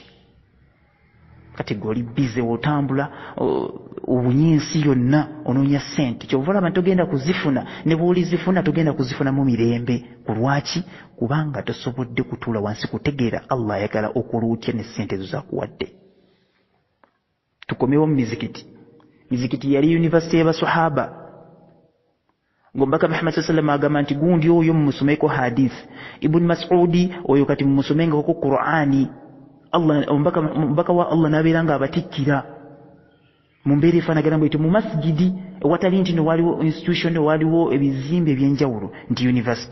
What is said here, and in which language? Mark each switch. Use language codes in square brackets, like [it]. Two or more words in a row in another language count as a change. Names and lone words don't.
[lg] Kati gw'oli bize otambula obunyensi yonna onoonya ssente, kyova olaba togenda kuzifuna, ne bw'olizifuna togenda kuzifuna mu mirembe. Ku lwaki? Kubanga tosobodde kutuula wansi kutegeera Allah ayagala okola otya ne ssente zo zakuwadde. Tukomewo mu mizikiti. Mizikiti yali yunivasite y'abasahaba. Ng'omubaka Muhammad [ar] صلى الله عليه وسلم [lg] agamba nti gundi oyo mumusomeko hadith, Ibn Mas'udi oyo kati mumusomenga ku Qur'ani. Omubaka wa Allah n'abeera nga abatikkira mu mbeera efaanagana bw'etyo mu masjidi ewatali nti waliwo institution, waliwo ebizimbe ebyenjawulo nti university.